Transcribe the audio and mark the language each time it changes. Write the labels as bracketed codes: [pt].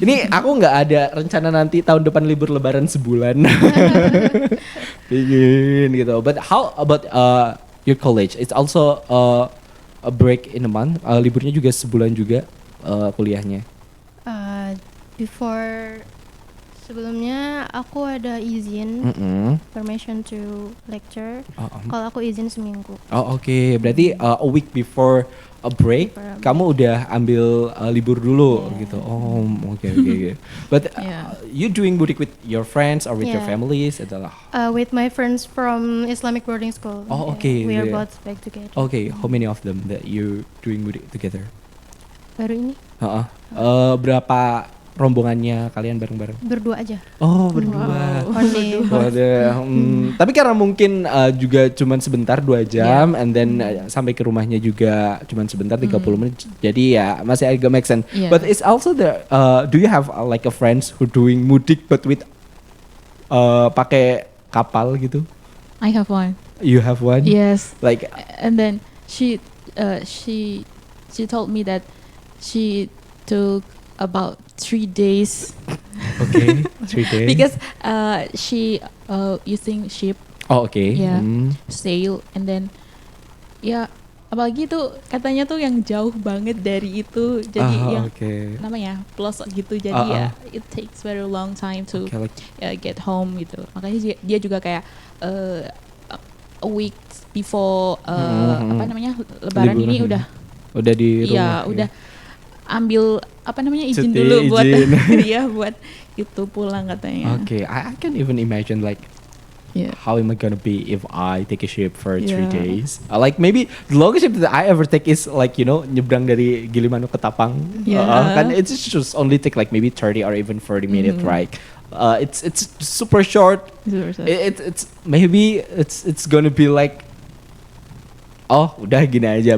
[id] Ini aku nggak ada rencana nanti tahun depan libur Lebaran sebulan. [en] Pingin gitu. But how about your college? It's also a break in a month? [id] Liburnya juga sebulan juga kuliahnya. [en] Before [id] sebelumnya aku ada izin [en] permission to lecture. [id] Kalau aku izin seminggu. Oh oke. Berarti [en] a week before a break, [id] kamu udah ambil libur dulu gitu. Oh oke. [en] But you doing mudik with your friends or with your families adalah? With my friends from Islamic boarding school. Oh okay. We are both back together. Okay, how many of them that you doing mudik together? [id] Baru ini Berapa rombongannya kalian bareng-bareng? berdua aja. Oh berdua. [en] Only. [id] Tapi karena mungkin juga cuman sebentar 2 jam, [en] and then [id] sampai ke rumahnya juga cuman sebentar 30 menit. Jadi ya masih agak make sense. [en] Yeah. But it's also the do you have like a friends who doing mudik but with [id] pakai kapal gitu? [en] I have one. You have one? Yes. Like And then she told me that she took about 3 days okay, 3 days. because she using ship Oh okay. Yeah. Sail, and then [id] apalagi tuh katanya tuh yang jauh banget dari itu, jadi yang namanya pelosok gitu, jadi [en] it takes very long time to get home [id] gitu. Makanya dia juga kayak [en] a week before [id] apa namanya Lebaran Liburan, ini udah di rumah. Iya, udah ambil apa namanya izin Cuti, dulu buat izin. dia buat itu pulang katanya. [en] Okay, I can even imagine like how am I gonna be if I take a ship for 3 days? Like maybe the longest ship that I ever take is like [id] nyebrang dari Gilimanuk ke Tapang. [en] Kan it's just only take like maybe 30 or even 40 minutes, right? It's super short. It's maybe it's gonna be like [id] udah gini aja.